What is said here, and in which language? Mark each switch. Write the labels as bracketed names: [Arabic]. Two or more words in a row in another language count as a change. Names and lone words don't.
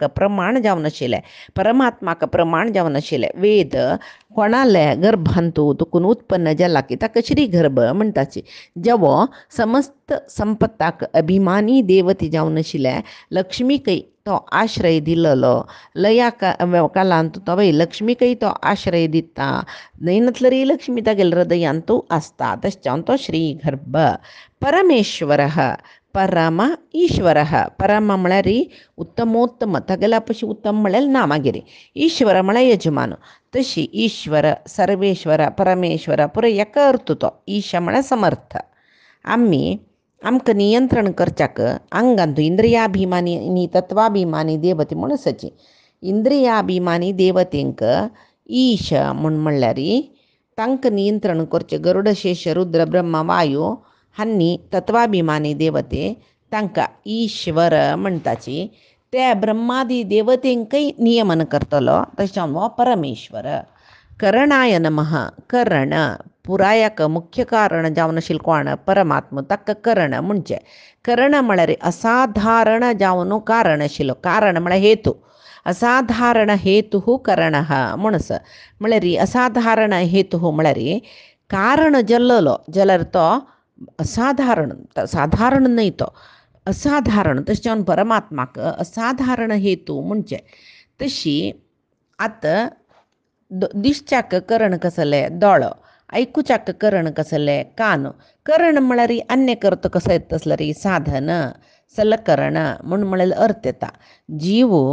[Konkani] प्रमाण जावन आशिल्ले परमात्माक प्रमाण जावन आशिल्ले वेद कोणाले गर्भांतू तुकून उत्पन्न जाला की ताका श्री गर्भ म्हणटाची जेवो समस्त संपत्ताक अभिमानी देवती जावन आशिल्ले लक्ष्मीकय तो आश्रय दिल्लो लया कालांत तो लक्ष्मीकय तो आश्रय दिता दैनतलरी लक्ष्मी तागेल हृदयांतू आसता तशें जावन तो श्री गर्भ परमेश्वरः परम ईश्वरः परम म्हळ्यार उत्तमोत्तम तागेल्या पशी उत्तम म्हळ्यार ना मागीर ईश्वर म्हळ्यार यजमान तशी ईश्वर सर्वेश्वर परमेश्वर पुरो एका अर्थ तो ईश म्हळ्यार समर्थ आमकां नियंत्रण करच्याक आंगांतू इंद्रियाभिमानी तत्वाभिमानी देवते म्हूण आसची इंद्रियाभिमानी देवतेंक ईश म्हूण म्हणल्यार तांकां नियंत्रण करचें गरुडशेष रुद्र ब्रह्म वायू हांणी तत्वाभिमानी देवते तांकां ईश्वर म्हणटाची ते ब्रह्मादी देवतेंकय नियमन करतलो तशें जावन हो परमेश्वर [Sanskrit] करणाय नमः [Konkani] करण पुरायाक मुख्य कारण जावन आशिल्लो कोण परमात्मा ताका करण म्हणचे करण म्हळ्यार असाधारण जावन कारण आशिल्लो कारण म्हळ्यार हेतू असाधारण हेतु करणः म्हणस म्हळ्यार असाधारण हेतु म्हळ्यार कारण जल्ललो जाल्यार तो असाधारण साधारण न्हय तो असाधारण तशें जावन परमात्माक असाधारण हेतू म्हणचे तशी आतां दिश्च्याक करण कसले दोळो ऐकुच्याक करण कसले कान करण म्हळ्यार अन्य करत कसो येता तसल्यार साधन सलकरण म्हूण म्हळ्यार अर्थ येता जीव